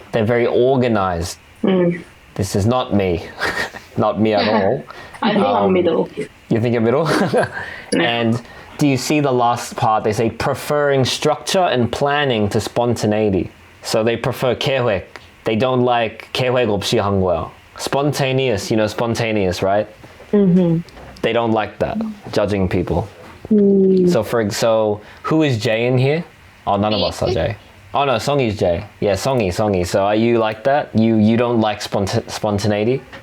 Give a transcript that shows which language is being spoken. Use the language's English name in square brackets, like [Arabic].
[English] They're very organized. This is not me. Not me at all. I think I'm middle. You think you're middle? And do you see the last part? They say preferring structure and planning to spontaneity. So they prefer 계획. They don't like [Korean] 계획 없이 한 거야. [English] Spontaneous, spontaneous, right? They don't like that, judging people. So who is Jay in here? Oh, none of us are Jay. Oh no, Songy's Jay. Yeah, Songy. So are you like that? You don't like spontaneity?